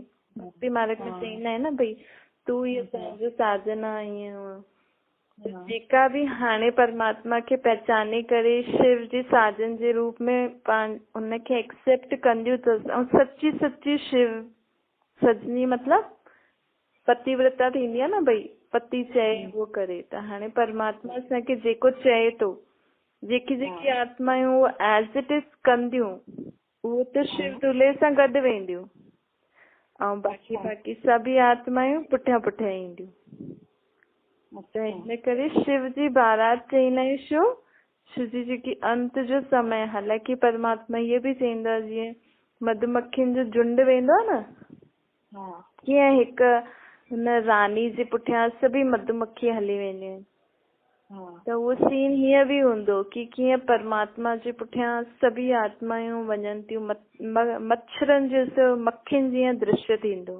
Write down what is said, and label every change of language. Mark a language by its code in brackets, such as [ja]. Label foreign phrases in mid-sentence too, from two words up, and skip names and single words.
[sd] भक्ति मार्ग में चईंदा आहिनि न, भई तूं ई असांजो साजन आहे, ईअं। जेका बि हाणे परमात्मा खे पहचाने करे शिव जे साजन जे रूप में उनखे एक्सेप्ट कंदियूं अथसि, ऐं सची सची शिव सजनी मतिलब पतिव्रता थींदी आहे न, भई पति चए उहो करे। त हाणे परमात्मा असांखे जेको चए थो, जेकी जेकी आत्मायूं उहो [en] as it is [sd] कंदियूं, उहो त शिव दुल्हे सां गॾु वेंदियूं, ऐं बाक़ी बाक़ी सभी आत्मायूं पुठियां पुठियां ईंदियूं। त हिन करे शिव जी बारात चईंदा आहियूं छो? शिव जी जेकी अंत जो समय, हालांकि परमात्मा इहे बि चईंदो आहे, जीअं मधुमक्खियुनि जो झुंड वेंदो आहे न, कीअं हिकु हुन रानी जे पुठियां सभी मधुमक्खी हली वेंदियूं आहिनि, त उहो सीन हीअं बि हूंदो कि कीअं परमात्मा जे पुठियां सभी आत्मायूं वञनि थियूं, मच्छरनि जो मक्खियुनि जीअं दृश्य थींदो।